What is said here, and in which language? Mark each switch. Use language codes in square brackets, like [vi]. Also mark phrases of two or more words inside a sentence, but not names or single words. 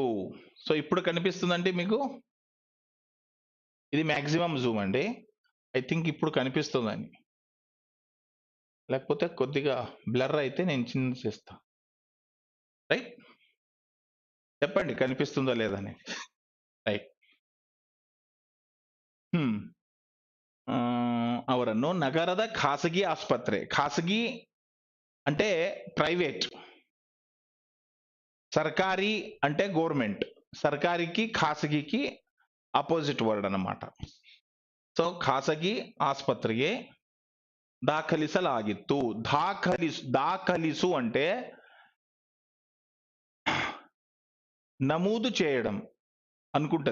[te] సో ఇప్పుడు కనిపిస్తుందండి మీకు? ఇది మాక్సిమం జూమ్ అండి. [en] I think [te] ఇప్పుడు కనిపిస్తుందని. లేకపోతే కొద్దిగా బ్లర్ అయితే నేను చిన్న చేస్తా. రైట్? చెప్పండి కనిపిస్తుందా లేదని. రైట్. [kn] ಅವರನ್ನು ನಗರದ ಖಾಸಗಿ ಆಸ್ಪತ್ರೆ, ಖಾಸಗಿ [te] అంటే ప్రైవేట్, సర్కారీ అంటే గవర్నమెంట్, సర్కారీకి ఖాసగికి [en] opposite word [te] అన్నమాట. [kn] సో ಖಾಸಗಿ ಆಸ್ಪತ್ರಿಕಿ ದಾಖಲಿಸಲಾಗಿತ್ತು. [te] దాఖలిసు అంటే నమోదు చేయడం అనుకుంటా.